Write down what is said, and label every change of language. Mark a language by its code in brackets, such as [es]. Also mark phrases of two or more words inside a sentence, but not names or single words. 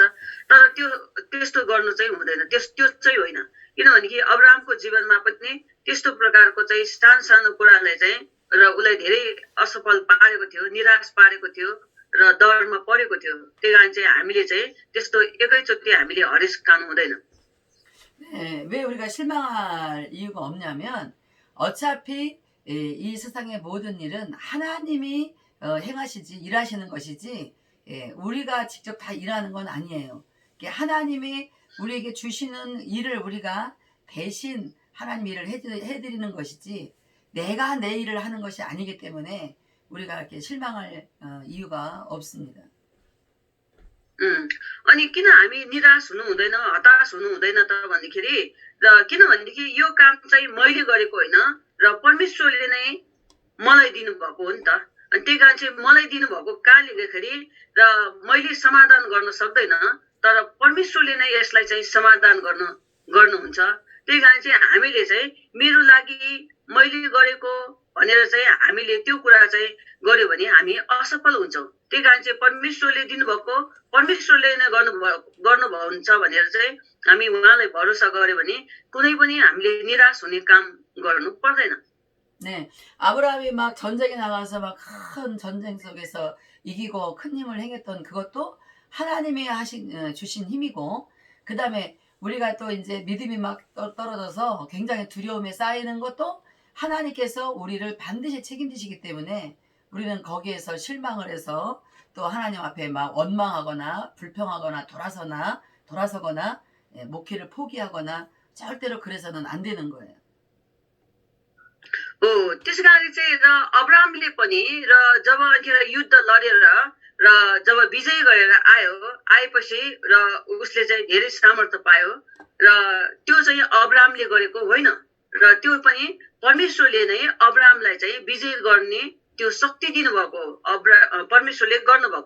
[ne] तर त्यस्तो गर्नु चाहिँ हुँदैन, त्यो चाहिँ होइन। किनभने अब्राहमको जीवनमा पनि त्यस्तो प्रकारको चाहिँ सानो सानो कुरालाई चाहिँ र उसलाई धेरै असफल पारेको थियो, निराश पारेको थियो र डरमा परेको थियो। त्यही कारण चाहिँ हामीले चाहिँ त्यस्तो एकैचोटि हामीले हरेस खानु हुँदैन। [ko] 네, 왜 우리가 실망할 이유가 없냐면 어차피 이 세상의 모든 일은 하나님이 행하시지 일하시는 것이지 우리가 직접 다 일하는 건 아니에요. 하나님이 우리에게 주시는 일을 우리가 대신 하나님 일을 해드리는 것이지 내가 내 일을 하는 것이 아니기 때문에 우리가 이렇게 실망할 이유가 없습니다. [ne] अनि किन हामी निराश हुनु हुँदैन, हताश हुनु हुँदैन त भन्दाखेरि र किनभनेदेखि यो काम चाहिँ मैले गरेको होइन र परमेश्वरले नै मलाई दिनुभएको हो नि त। अनि त्यही कारण चाहिँ मलाई दिनुभएको कारणले र मैले समाधान गर्न सक्दैन, तर परमेश्वरले नै यसलाई चाहिँ समाधान गर्नुहुन्छ। त्यही कारण चाहिँ हामीले चाहिँ मेरो लागि मैले गरेको भनेर चाहिँ हामीले त्यो कुरा चाहिँ गर्यो भने हामी असफल हुन्छौँ। त्यही कारण चाहिँ परमेश्वरले दिनुभएको परमेश्वरले नै गर्नुभएको हुन्छ भनेर चाहिँ हामी उहाँलाई भरोसा गर्यो भने कुनै पनि हामीले निराश हुने काम गर्नु पर्दैन। [ko] 네, 아브라함이 막 전쟁에 나가서 막 큰 전쟁 속에서 이기고 큰 힘을 행했던 그것도 하나님이 주신 힘이고, 그 다음에 우리가 또 이제 믿음이 막 떨어져서 굉장히 두려움에 쌓이는 것도 하나님께서 우리를 반드시 책임지시기 때문에 우리는 거기에서 실망을 해서 또 하나님 앞에 막 원망하거나 불평하거나 돌아서거나 목회를 포기하거나 절대로 그래서는 안 되는 거예요. [ne] त्यसै कारण चाहिँ र अब्राहमले पनि र जब युद्ध लडेर र जब विजय गरेर आएपछि र उसले चाहिँ धेरै सामर्थ्य पायो र त्यो चाहिँ अब्राहमले गरेको होइन, र त्यो पनि परमेश्वरले नै अब्राहमलाई चाहिँ विजय गर्ने त्यो शक्ति दिनुभएको परमेश्वरले गर्नुभएको।